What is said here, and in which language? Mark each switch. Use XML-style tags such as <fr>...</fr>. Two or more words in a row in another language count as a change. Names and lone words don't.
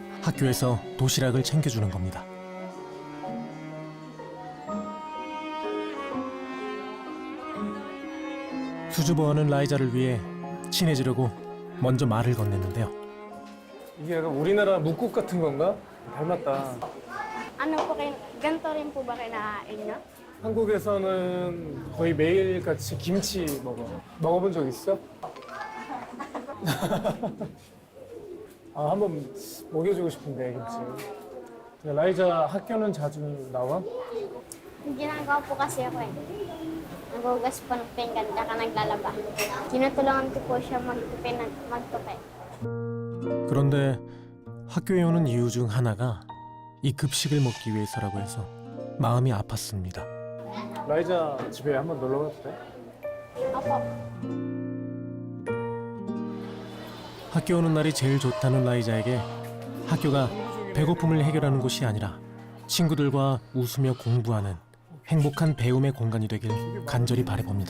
<ko>학교에서 도시락을 챙겨주는 겁니다. 수줍어하는 라이자를 위해 친해지려고 먼저 말을 건넸는데요. 이게 약간 우리나라 묵국 같은 건가? 닮았다.</ko> <tl>Ano po kayo, ganito rin po ba kinakain niyo?</tl> <ko>한국에서는 거의 매일 같이 김치 먹어. 먹어본 적 있어? 아, 한번 먹여주고 싶은데 김치. 라이자 학교는 자주 나와?</ko> <tl>Ginagawa po kasi ako eh. Nagugas po ng pinggan, tsaka naglalaba. Tinutulungan ko po siya magtupi.</tl> <ko>그런데 학교에 오는 이유 중 하나가 이 급식을 먹기 위해서라고 해서 마음이 아팠습니다. 라이자 집에 한번 놀러 가도 돼?</ko> <tl>Opo.</tl> <ko>학교 오는 날이 제일 좋다는 라이자에게 학교가 배고픔을 해결하는 곳이 아니라 친구들과 웃으며 공부하는 행복한 배움의 공간이 되길 간절히 바라봅니다.</ko>